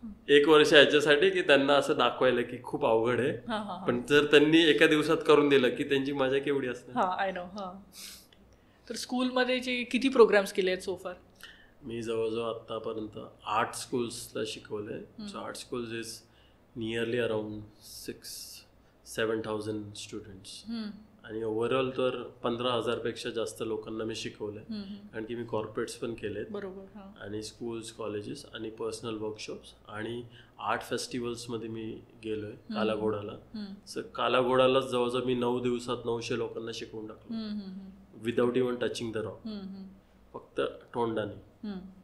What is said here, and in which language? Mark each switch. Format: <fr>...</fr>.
<mr>1 वर्ष याच्यासाठी की त्यांना असं दाखवायला की खूप अवघड आहे पण जर त्यांनी एका दिवसात करून दिलं की त्यांची मजा केवढी असते.</mr> <en>I know.</en> <mr>तर स्कूलमध्ये जे किती प्रोग्राम्स केले आहेत सोफार? मी जवळजवळ आतापर्यंत 8 स्कूल्सला शिकवलंय.</mr> <en>So 8 schools is nearly around 6,000-7,000 students.</en> <mr>आणि ओव्हरऑल तर 15,000 पेक्षा जास्त लोकांना मी शिकवलंय कारण की मी कॉर्पोरेट्स पण केलेत. बरोबर. आणि स्कूल्स कॉलेजेस आणि पर्सनल वर्कशॉप्स आणि आर्ट फेस्टिवल्समध्ये मी गेलोय कालाघोडाला. सर कालाघोडाला जवळजवळ मी 9 दिवसात 900 लोकांना शिकवून टाकलं</mr> <en>without even touching the rock</en> <mr>फक्त तोंडाने.</mr>